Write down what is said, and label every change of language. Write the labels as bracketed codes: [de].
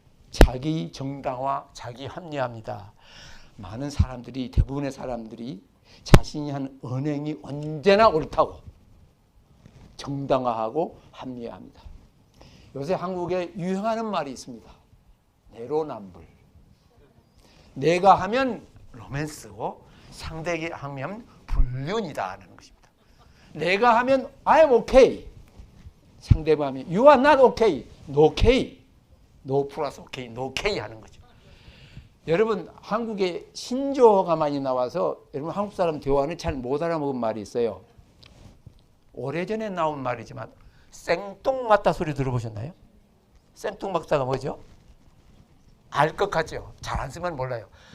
[ko] 자기 정당화, 자기 합리화입니다. 많은 사람들이 대부분의 사람들이 자신이 한 언행이 언제나 옳다고 정당화하고 합리화합니다. 요새 한국에 유행하는 말이 있습니다. 내로남불. 내가 하면 로맨스고 상대에게 하면 불륜이다라는 것입니다. 내가 하면 [en] I'm okay. [ko] 상대방이 [en] You are not okay. No okay. No 플러스 okay. No okay [ko] 하는 거죠. 여러분 한국에 신조어가 많이 나와서 여러분 한국 사람 대화는 잘 못 알아먹은 말이 있어요. 오래전에 나온 말이지만 생뚱맞다 소리 들어보셨나요? 생뚱맞다가 뭐죠? 알 것 같죠? 잘 안 쓰면 몰라요.